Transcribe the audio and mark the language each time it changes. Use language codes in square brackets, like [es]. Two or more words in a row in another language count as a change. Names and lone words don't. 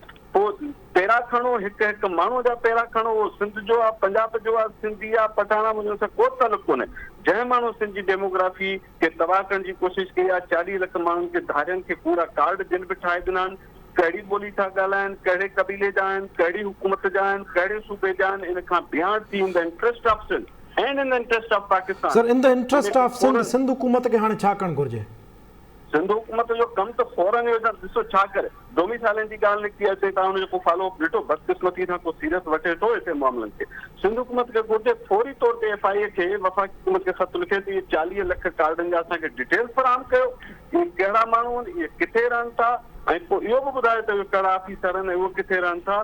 [sd] पोइ पहिरां खणो, हिकु माण्हू जा पहिरां खणो, उहो सिंध जो आहे, पंजाब जो आहे, सिंधी आहे, पठाणा, मुंहिंजो सां को तालुक कोन्हे। जंहिं माण्हू सिंध जी डेमोग्राफी खे तबाह करण जी कोशिशि कई आहे, 40 लख माण्हुनि खे धारियुनि खे पूरा कार्ड जिन बि ठाहे ॾिना आहिनि, कहिड़ी ॿोली था ॻाल्हाइनि, कहिड़े क़बीले जा आहिनि, कहिड़ी हुकूमत जा आहिनि, कहिड़े सूबे जा आहिनि, इन खां बियॉन्ड थी [en] in the interest of Sindh and in the interest of Pakistan. [sd] सर, [en] in the interest of Sindh [sd] हुकूमत खे हाणे छा करणु घुरिजे? सिंध हुकूमत जो कमु त फौरन ॾिसो छा करे। डोमिसाइलनि जी ॻाल्हि निकिती अचे, तव्हां हुनजो को [en] follow up [sd] ॾिठो? बदकिस्मती सां को सीरियस वठे थो हिते मामलनि खे। सिंध हुकूमत खे घुरिजे फौरी तौर ते FIA खे, वफ़ाक़ी हुकूमत खे ख़त लिखे त इहे 40 लख कार्डनि जा असांखे डिटेल्स फ़राहम कयो, इहे कहिड़ा माण्हू आहिनि, इहे किथे रहनि था, ऐं पोइ इहो बि ॿुधायो त इहे कहिड़ा ऑफिसर आहिनि, उहे किथे रहनि था।